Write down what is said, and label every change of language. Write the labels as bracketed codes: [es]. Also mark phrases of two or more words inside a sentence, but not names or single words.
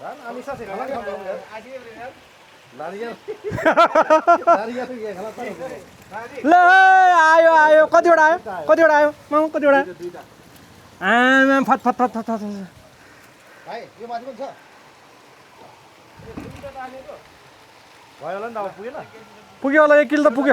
[ne] Alisa se khala kham yaar. Naria to khala ल आयो आयो कतिवटा आयो मामा कतिवटा आयो आमा फत फत फत फत फत भाइ यो माथि पनि छ भयो होला नि त अब पुगेन पुग्यो होला 1 किलो त पुग्यो